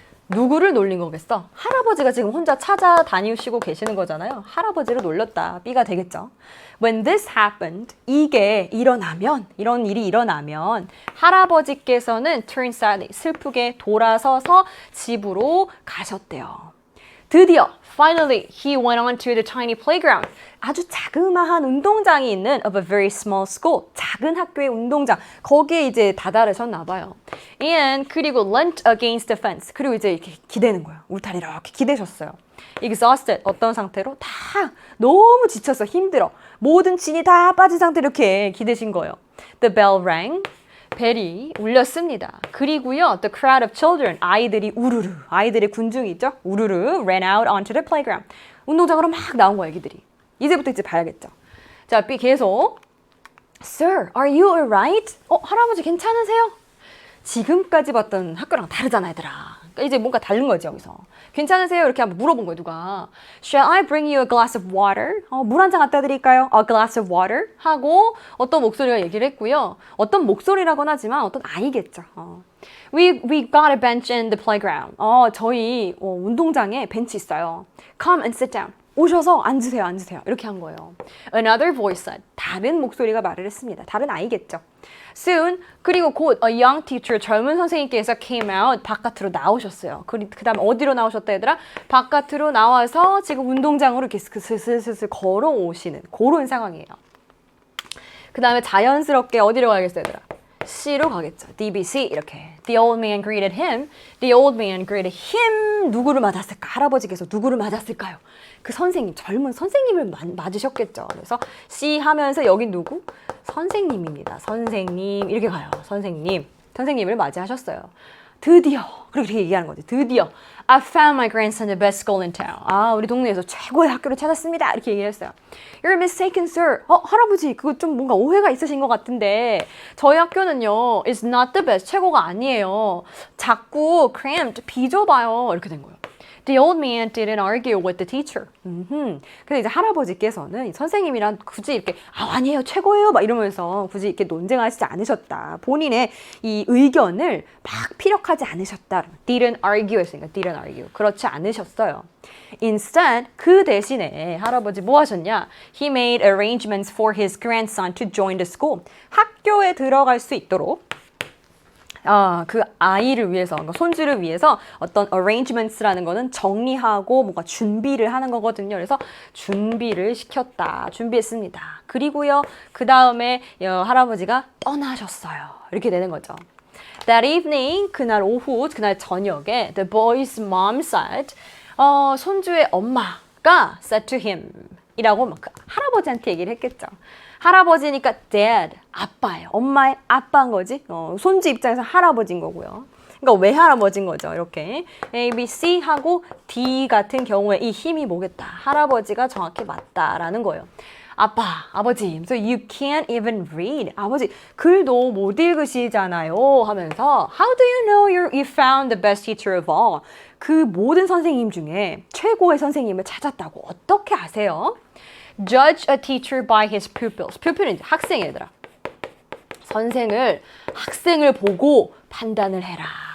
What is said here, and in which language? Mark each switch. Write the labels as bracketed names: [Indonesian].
[Korean] 누구를 놀린 거겠어? 할아버지가 지금 혼자 찾아다니시고 계시는 거잖아요. 할아버지를 놀렸다. B가 되겠죠. [English] When this happened, [Korean] 이게 일어나면, 이런 일이 일어나면 할아버지께서는 [English] turn sadly, [Korean] 슬프게 돌아서서 집으로 가셨대요. [English] 드디어, finally, he went on to the tiny playground. [Korean] 아주 자그마한 운동장이 있는 [English] of a very small school. [Korean] 작은 학교의 운동장. 거기에 이제 다다르셨나 봐요. [English] And 그리고 leant against the fence. [Korean] 그리고 이제 이렇게 기대는 거예요. 울타리 이렇게 기대셨어요. Exhausted. 어떤 상태로? 다 너무 지쳐서 힘들어. 모든 진이 다 빠진 상태로 이렇게 기대신 거예요. [English] The bell rang. [Korean] 벨이 울렸습니다. 그리고요, [English] the crowd of children, [Korean] 아이들이 우르르, 아이들의 군중이 있죠? [English] 우르르 ran out onto the playground. [Korean] 운동장으로 막 나온 거예요, 애기들이. 이제부터 이제 봐야겠죠. 자, B 계속. [English] Sir, are you alright? [Korean] 할아버지 괜찮으세요? 지금까지 봤던 학교랑 다르잖아, 얘들아. 그러니까 이제 뭔가 다른 거지, 여기서. 괜찮으세요? 이렇게 한번 물어본 거예요, 누가. [English] Shall I bring you a glass of water? [Korean] 물 한 잔 갖다 드릴까요? [English] A glass of water? [Korean] 하고 어떤 목소리가 얘기를 했고요. 어떤 목소리라고는 하지만 어떤 아이겠죠. [English] We got a bench in the playground. [Korean] 저희 운동장에 벤치 있어요. [English] Come and sit down. [Korean] 오셔서 앉으세요, 앉으세요. 이렇게 한 거예요. [English] Another voice said. [Korean] 다른 목소리가 말을 했습니다. 다른 아이겠죠. Soon, 그리고 곧 [English] a young teacher, [Korean] 젊은 선생님께서 [English] came out, [Korean] 바깥으로 나오셨어요. 그 다음에 어디로 나오셨다 얘들아? 바깥으로 나와서 지금 운동장으로 이렇게 슬슬슬슬 걸어오시는 그런 상황이에요. 그 다음에 자연스럽게 어디로 가겠어요 얘들아? C로 가겠죠. DBC 이렇게. [English] The old man greeted him. The old man greeted him. [Korean] 누구를 맞았을까? 할아버지께서 누구를 맞았을까요? 그 선생님, 젊은 선생님을 맞으셨겠죠. 그래서 C 하면서 여기 누구? 선생님입니다. 선생님 이렇게 가요. 선생님. 선생님을 맞이하셨어요. 드디어 그렇게 얘기하는 거지. [English] 드디어 I found my grandson the best school in town. [Korean] 우리 동네에서 최고의 학교를 찾았습니다. 이렇게 얘기를 했어요. [English] You're mistaken, sir. [Korean] 할아버지 그거 좀 뭔가 오해가 있으신 것 같은데 저희 학교는요 [English] is not the best. [Korean] 최고가 아니에요. 작고 cramped, 비좁아요. 이렇게 된 거예요. [English] The old man didn't argue with the teacher. [Korean] 근데 이제 할아버지께서는 선생님이랑 굳이 이렇게 아니에요 최고예요 막 이러면서 굳이 이렇게 논쟁하시지 않으셨다. 본인의 이 의견을 막 피력하지 않으셨다. [English] Didn't argue [Korean] 했으니까 [English] didn't argue. [Korean] 그렇지 않으셨어요. Instead 그 대신에 할아버지 뭐 하셨냐? [English] He made arrangements for his grandson to join the school. [Korean] 학교에 들어갈 수 있도록 그 아이를 위해서, 그러니까 손주를 위해서 어떤 arrangements라는 거는 정리하고 뭔가 준비를 하는 거거든요. 그래서 준비를 시켰다. 준비했습니다. 그리고요, 그 다음에 할아버지가 떠나셨어요. 이렇게 되는 거죠. [English] That evening, [Korean] 그날 오후, 그날 저녁에 [English] the boy's mom said, [Korean] 손주의 엄마가 [English] said to him [Korean] 이라고 막 할아버지한테 얘기를 했겠죠. 할아버지니까 dad, 아빠예요. 엄마의 아빠인 거지. 손주 입장에서 할아버지인 거고요. 그러니까 외할아버지인 거죠. 이렇게 A, B, C 하고 D 같은 경우에 이 힘이 뭐겠다. 할아버지가 정확히 맞다라는 거예요. 아빠, 아버지, [English] so you can't even read. [Korean] 아버지, 글도 못 읽으시잖아요. [English] 하면서 How do you know you found the best teacher of all? [Korean] 그 모든 선생님 중에 최고의 선생님을 찾았다고 어떻게 아세요? [English] Judge a teacher by his pupils. [Korean] pupil은 이제 학생이더라. 선생을 학생을 보고 판단을 해라.